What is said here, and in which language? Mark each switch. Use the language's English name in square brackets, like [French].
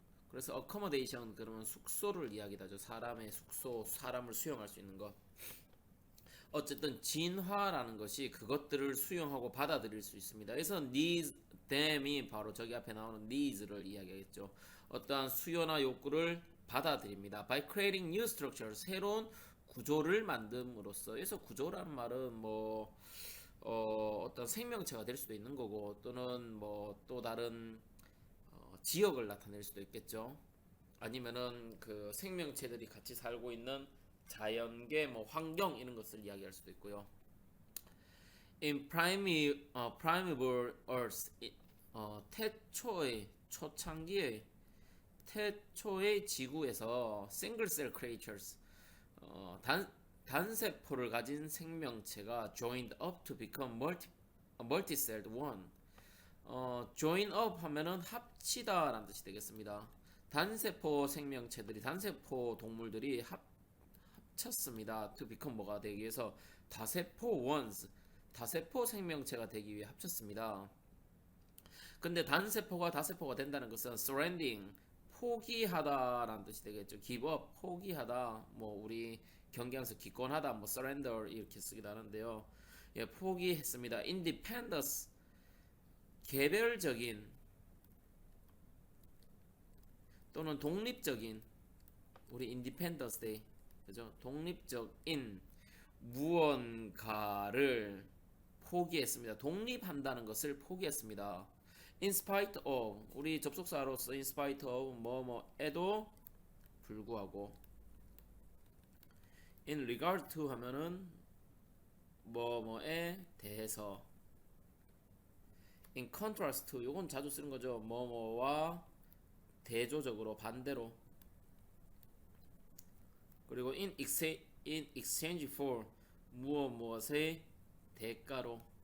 [Korean] 그래서 accommodation 그러면 숙소를 이야기하죠. 사람의 숙소, 사람을 수용할 수 있는 것. 어쨌든 진화라는 것이 그것들을 수용하고 받아들일 수 있습니다. 그래서 needs them이 바로 저기 앞에 나오는 needs를 이야기하겠죠. 어떠한 수요나 욕구를 받아들입니다. [English] By creating new structures, [Korean] 새로운 구조를 만듦으로써. 그래서 구조라는 말은 뭐 어떤 생명체가 될 수도 있는 거고, 또는 뭐 또 다른 지역을 나타낼 수도 있겠죠. 아니면은 그 생명체들이 같이 살고 있는 자연계, 뭐 환경 이런 것을 이야기할 수도 있고요. [English] In primeval Earth, [Korean] 태초의 초창기의 태초의 지구에서 [English] single cell creatures, [Korean] 단세포를 가진 생명체가 [English] joined up to become multicelled one. [Korean] join up 하면은 합치다 라는 뜻이 되겠습니다. 단세포 생명체들이, 단세포 동물들이 합쳤습니다. [English] to become [Korean] 뭐가 되기 위해서 다세포 ones, 다세포 생명체가 되기 위해 합쳤습니다. 근데 단세포가 다세포가 된다는 것은 surrendering, 포기하다라는 뜻이 되겠죠. give up, 포기하다. 뭐 우리 경기하면서 기권하다, 뭐 surrender 이렇게 쓰기도 하는데요. 포기했습니다. independence, 개별적인 또는 독립적인, 우리 independence day, 그죠? 독립적인 무언가를 포기했습니다. 독립한다는 것을 포기했습니다. In spite of, 우리 접속사로서 in spite of 뭐뭐에도 불구하고. In regard to 하면은 뭐뭐에 대해서. In contrast to, 요건 자주 쓰는 거죠. 뭐뭐와 대조적으로, 반대로. 그리고 in exchange for, 무엇의 대가로.